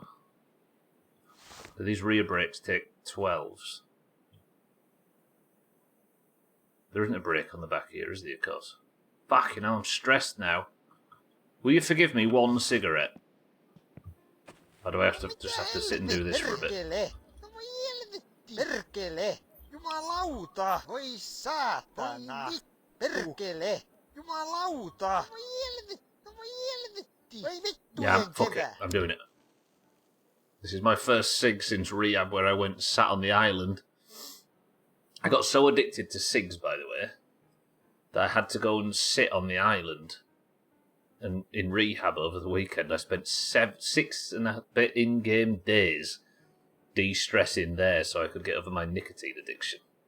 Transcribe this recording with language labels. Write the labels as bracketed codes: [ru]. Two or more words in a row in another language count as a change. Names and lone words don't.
[en] So these rear brakes take 12s. There isn't a brake on the back here, is there, of course? Fuck, you know, I'm stressed now. Will you forgive me 1 cigarette? Or do I have to just have to sit and do this for a bit? [fi] Perkele! Jumalauta! Voi saatana! Perkele! Jumalauta! [en] Yeah, fuck it. I'm doing it. This is my first cig since rehab where I went and sat on the island. I got so addicted to cigs, by the way, that I had to go and sit on the island. And in rehab over the weekend, I spent 6 and a bit in-game days de-stressing there so I could get over my nicotine addiction.